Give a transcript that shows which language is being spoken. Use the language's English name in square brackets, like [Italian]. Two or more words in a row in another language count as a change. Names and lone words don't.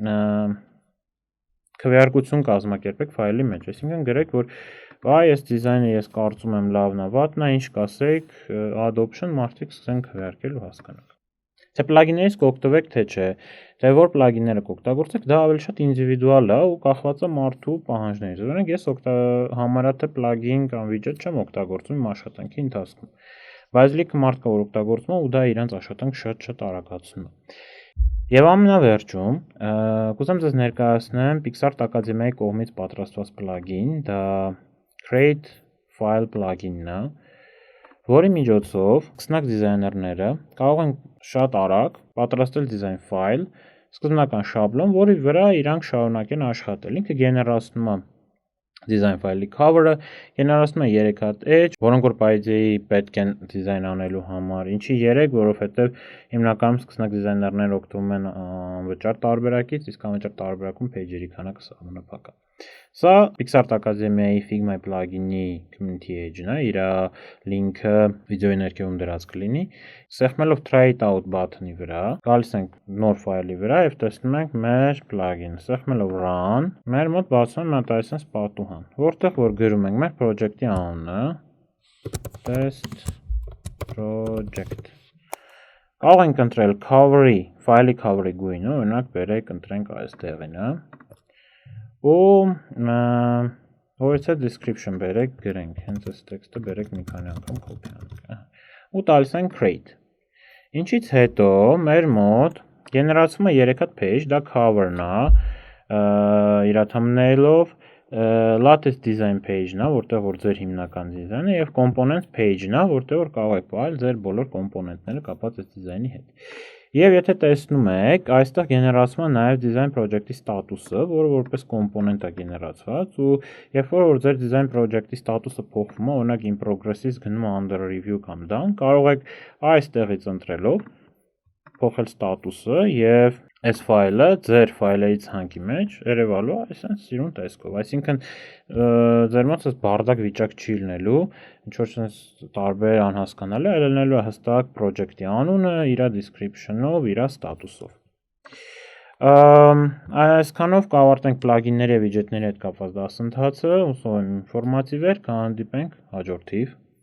[Armenian] քվեարկություն կազմակերպեք ֆայլի մեջ, այսինքն գրեք, որ այս դիզայնը ես կարծում եմ լավն է, վատն է, ինչ կասեք, [English] add option [Armenian] մարդիկ սկսեն քվեարկել ու հասկանալ։ Թե plugin-երից կօգտվեք թե չէ, թե որ plugin-ները կօգտագործեք, դա ավելի շատ ինդիվիդուալ է ու կախված է մարդու պահանջներից։ Օրինակ ես համարյա թե plugin կամ widget չեմ օգտագործում իմ աշխատանքի ընթացքում, բայց լիքը մարդ կա որ օգտագործում է ու դա իրանց աշխատանք շատ արագացնում է։ Եվ ամենավերջում, կուզեմ ձեզ ներկայացնեմ Picsart ակադեմիայի կողմից պատրաստված plugin, դա [English] create file plugin- [Armenian] ն է, որի միջոցով սկսնակ դիզայներները կարող են շատ արագ պատրաստել դիզայն ֆայլ, սկզբնական շաբլոն, որի վրա իրանք շարունակեն աշխատել։ Ինքը գեներացնում է դիզայն ֆայլի cover-ը, գեներացնում է 3 հատ edge, որոնք որ պայծեի պետք են դիզայն անելու համար։ Ինչի 3, որովհետև հիմնականում սկսնակ դիզայներները օգտվում են անվճար տարբերակից, իսկ անվճար տարբերակում page-երի քանակը սահմանափակ է։ Սա Picsart ակադեմիայի Figma plugin-ի [English] community page- [Armenian] ն է, իր լինքը վիդեոյի ներքևում դրած կլինի։ Սեղմելով [English] try it out button- [Armenian] ի վրա, գալիս ենք նոր ֆայլի վրա եւ տեսնում ենք մեր plugin։ Սեղմելով run, մեր մոտ բացվում է մի հատ այսպես պատուհան, որտեղ որ գրում ենք մեր project-ի անունը, [English] test project։ [Armenian] Կարող ենք ընտրել cover-ի, ֆայլի cover-ի գույնը, օրինակ բերեք ընտրենք այս տեղինը։ Ու [English] voice description [Armenian] բերեք գրենք, հենց այս տեքստը բերեք մի քանի անգամ copy անենք։ Ու տալիս ենք create։ Ինչից հետո մեր մոտ գեներացվում է 3 հատ page, դա cover-ն է, իր thumbnail-ով, [English] latest design page- [Armenian] ն է, որտեղ որ ձեր հիմնական դիզայնը եւ [English] component page- [Armenian] ն է, որտեղ որ կարող եք պահել ձեր բոլոր կոմպոնենտները կապված այս դիզայնի հետ։ Եվ եթե տեսնում եք, այստեղ գեներացվում է նաև [English] design project- [Armenian] ի ստատուսը, որը որպես կոմպոնենտ է գեներացված ու երբ որ ձեր design project-ի ստատուսը փոխվում է, օրինակ [English] in progress- [Armenian] ից գնում է [English] under review [Armenian] կամ done, կարող եք այստեղից ընտրելով փոխել ստատուսը եւ այս ֆայլը ձեր ֆայլերի ցանկի մեջ երևալու է այսպես սիրուն տեսքով, այսինքն ձեր մոտ այս բարդակ վիճակ չի լինելու, ինչ որ sense տարբեր անհասկանալի, այլ լինելու է հստակ project-ի անունը, իր description-ով, իր ստատուսով։ Այսքանով կավարտենք պլագինների եւ վիջետների հետ կապված դասընթացը, հուսով եմ ինֆորմատիվ էր, կհանդիպենք հաջորդ թիվ